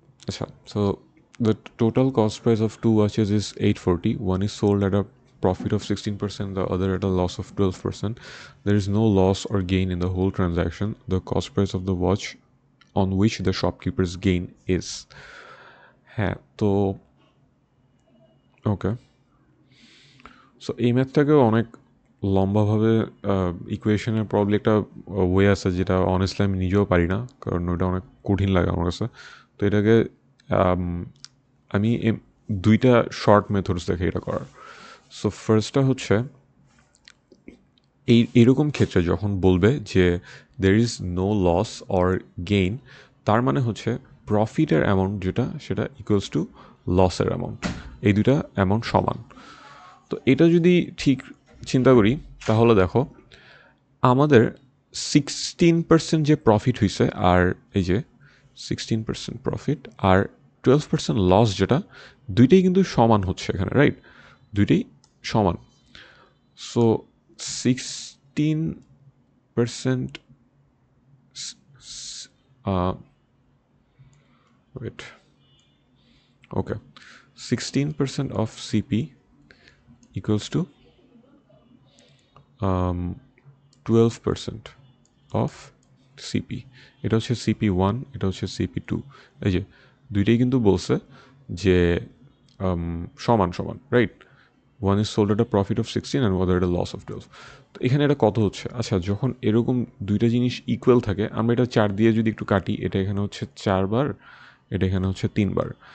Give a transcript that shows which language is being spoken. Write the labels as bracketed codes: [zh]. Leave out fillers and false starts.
[en] Acha, so the total cost price of two watches is 840. One is sold at a profit of 16%, the other at a loss of 12%. There is no loss or gain in the whole transaction. The cost price of the watch on which the shopkeeper's gain is. [bn] হ্যাঁ, তো ওকে, so এই ম্যাথটাকেও অনেক লম্বাভাবে ইকুয়েশনের probably একটা way আছে, যেটা honestly আমি নিজেও পারি না, কারণ ওটা অনেক কঠিন লাগে আমার কাছে। তো এটাকে আমি দুইটা শর্ট মেথডস দেখে এটা করার। সো ফার্স্টটা হচ্ছে এইরকম ক্ষেত্রে যখন বলবে যে [en] there is no loss or gain, [bn] তার মানে হচ্ছে প্রফিটের অ্যামাউন্ট যেটা সেটা ইকুয়ালস টু লসের অ্যামাউন্ট, এই দুইটা অ্যামাউন্ট সমান। তো এটা যদি ঠিক চিন্তা করি, তাহলে দেখো আমাদের 16% যে প্রফিট হয়েছে, আর এই যে 16% প্রফিট আর 12% লস, যেটা দুইটাই কিন্তু সমান হচ্ছে এখানে, রাইট? দুইটাই সমান। [en] So 16% wait, okay, 16% of CP equals to 12% of CP. [bn] এটা হচ্ছে CP1, এটা হচ্ছে CP2। এই যে দুইটাই কিন্তু বলছে যে সমান সমান, right? [en] One is sold at a profit of 16 and whether at a loss of 12। [bn] তো এখানে এটা কত হচ্ছে? আচ্ছা, যখন এরকম দুইটা জিনিস ইকুয়াল থাকে, আমরা এটা 4 দিয়ে যদি একটু কাটি, এটা এখানে হচ্ছে 4 বার, এটা এখানে হচ্ছে 3 বার।